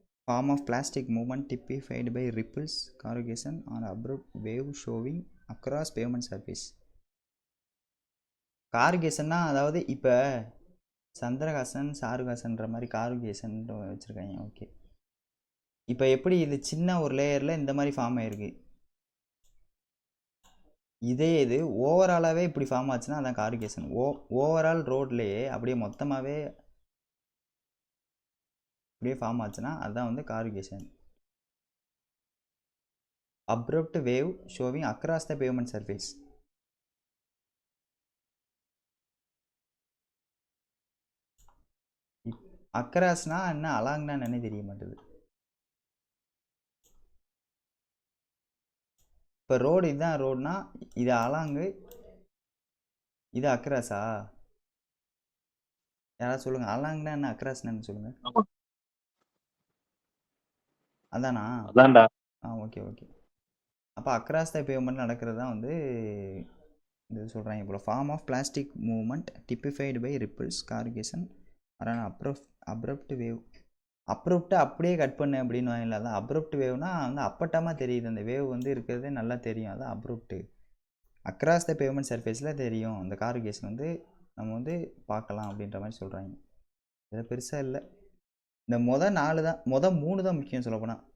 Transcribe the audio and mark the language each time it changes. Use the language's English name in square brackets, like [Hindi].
[English] Form of plastic movement typified by ripples, corrugation or abrupt wave showing across pavement surface. [Tamil] கார்கேஷன்னா அதாவது இப்போ சந்திரகாசன் சாருகாசன்ற மாதிரி கார்கேஷன் வச்சுருக்காங்க. Okay, இப்போ எப்படி இது சின்ன ஒரு லேயரில் இந்த மாதிரி ஃபார்ம் ஆகிருக்கு, இதே இது ஓவராலாகவே இப்படி ஃபார்ம் ஆச்சுன்னா அதான் கார்கேஷன். ஓவரால் ரோட்லேயே அப்படியே மொத்தமாகவே அப்படியே ஃபார்ம் ஆச்சுன்னா அதுதான் வந்து கார்கேஷன். [English] Abrupt wave showing across the pavement surface. [Tamil] அக்ராஸ்னா என்ன, அலாங்னா என்னன்னு தெரிய மாட்டேது. இப்போ ரோடு இதுதான் ரோடுனா இது அலாங்கு, இது அக்ராஸா? யாராவது சொல்லுங்க, அலாங்னா என்ன அக்ராஸ்னா சொல்லுங்க. அதானா? அதான்டா. Okay okay. அப்போ [English] across the pavement [Tamil] நடக்கிறது தான் வந்து இது சொல்கிறாங்க. இப்போ [English] Form of plastic movement typified by ripples, corrugation or an abrupt wave. [Tamil] அப்ரப்ட்டு அப்படியே கட் பண்ணு அப்படின்னு வாங்கல, அதான் அப்ரப்ட் வேவ்னா வந்து அப்பட்டமாக தெரியுது, அந்த வேவ் வந்து இருக்கிறதே நல்லா தெரியும், அதான் அப்ரப்ட்டு. [English] across the pavement சர்ஃபேஸில் [Tamil] தெரியும் அந்த கார்கேஷன் வந்து நம்ம வந்து பார்க்கலாம் அப்படின்ற மாதிரி சொல்கிறாங்க. இதில் பெருசாக இல்லை, இந்த மொதல் 3 தான் முக்கியம் சொல்லப்போனால்.